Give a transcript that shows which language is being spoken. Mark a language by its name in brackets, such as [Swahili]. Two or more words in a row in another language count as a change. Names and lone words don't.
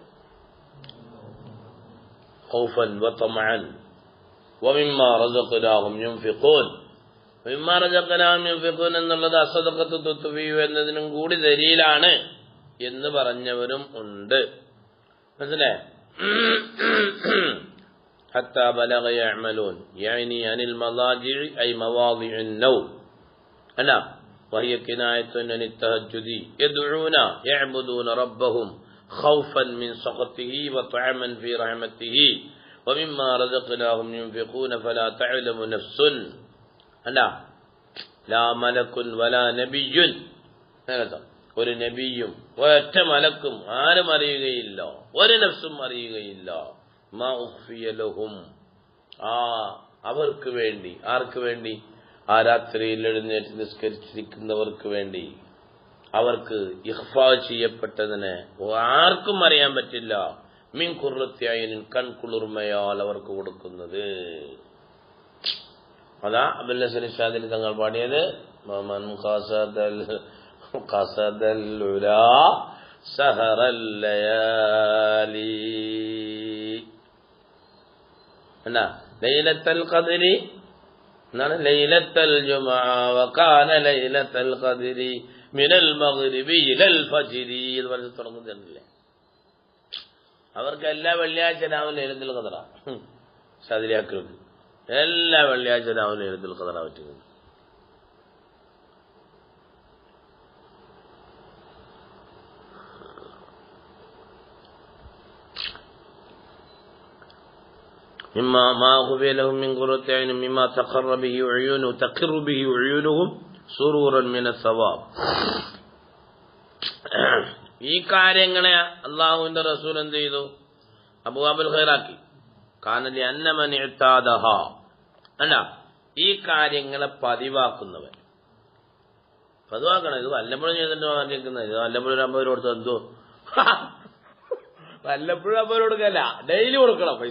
[Arabic] خوفا وطمعا ومما رزقناهم ينفقون. مما رزقناهم ينفقون [Malayalam] എന്നുള്ളത് [Arabic] الصدقة تطفئ [Malayalam] എന്നതിനും കൂടി ദലീലാണ് എന്ന് പറഞ്ഞവരും ഉണ്ട്. മനസ്സിലായോ? [Arabic] حتى بلغ يعملون يعني عن المضاجع أي مواضع النوم أنا وهي كناية عن التهجد يدعون يعبدون ربهم خوفا من سخطه وطعما في رحمته ومما رزقناهم ينفقون فلا تعلم نفس أنا لا ملك ولا نبي [Malayalam] ഒരു നബിയും ഒറ്റ മലക്കും ആരും അറിയുകയില്ല, ഒരു നഫ്സും അറിയുകയില്ല. [Arabic] ما أخفي لهم [Malayalam] അവർക്ക് വേണ്ടി. ആർക്ക് വേണ്ടി? ആ രാത്രിയിൽ എഴുന്നേറ്റ് നിസ്കരിച്ചിരിക്കുന്നവർക്ക് വേണ്ടി. അവർക്ക് ഇഖ്ഫാ ചെയ്യപ്പെട്ടതിനെ ആർക്കും അറിയാൻ പറ്റില്ല. [Arabic] من قرة عين [Malayalam] കൺകുളിർമയാൽ അവർക്ക് കൊടുക്കുന്നത്. അതാ അബ്ദുൽ ഹസൻ ഷാദിലി തങ്ങൾ പാടിയത് [Arabic] മൻ قصد العلا سهر الليالي ليلة القدر ليلة الجمعة وكان ليلة القدر من المغرب إلى الفجر. [Malayalam] ഇത് പറഞ്ഞ് തുടങ്ങുന്നില്ലേ? അവർക്ക് എല്ലാ വെള്ളിയാഴ്ച രാവിലെ ലൈലത്തുൽ ഖദറ. ഷാദിലിയാക്കൾക്ക് എല്ലാ വെള്ളിയാഴ്ച രാവിലെ ലൈലത്തുൽ ഖദറ പറ്റുന്നത്. [Arabic] مما ما خفي لهم من قرة عين مما تقر به عيونهم سرورا من الثواب. [Malayalam] ഈ കാര്യങ്ങളെ അള്ളാഹുവിന്റെ റസൂൽ എന്ത് ചെയ്തു? അബ്വാബുൽ ഖൈറാക്കി. [Arabic] كان لي أن من اعتاده [Malayalam] അല്ല ഈ കാര്യങ്ങളെ പതിവാക്കുന്നവൻ. പതിവാക്കണം. ഇത് വല്ലപ്പോഴും ചെയ്തിട്ട് കേൾക്കുന്നത്. ഇത് വല്ലപ്പോഴും 50 രൂപ കൊടുത്ത് എന്തോ വല്ലപ്പോഴും 50 രൂപ കൊടുക്കല്ല, ഡെയിലി കൊടുക്കണം പൈസ.